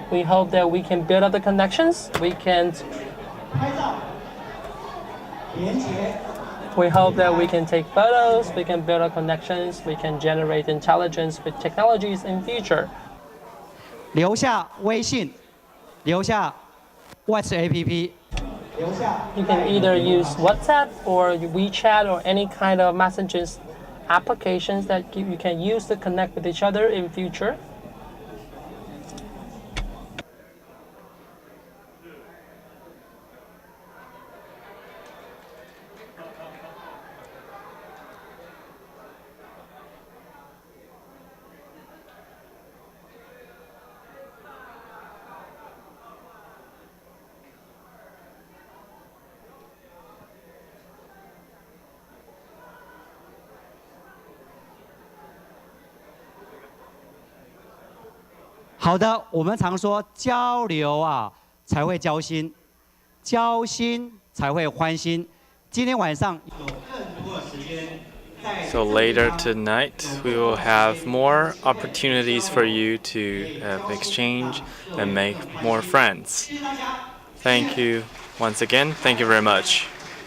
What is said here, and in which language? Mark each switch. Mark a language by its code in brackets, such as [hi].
[en] We hope that we can build up the connections. We can [zh] 拍照，连接。 [en] We hope that we can take photos, we can build our connections, we can generate intelligence with technologies in future. [zh] 留下微信，留下 WhatsApp APP， 留下。 [en] You can either use WhatsApp or WeChat or any kind of messages applications that you can use to connect with each other in future. [zh] 好的，我们常说交流啊才会交心，交心才会欢心。今天晚上有更多的时间。 [en] So later tonight, we will have more opportunities for you to exchange and make more friends. Thank you once again. Thank you very much.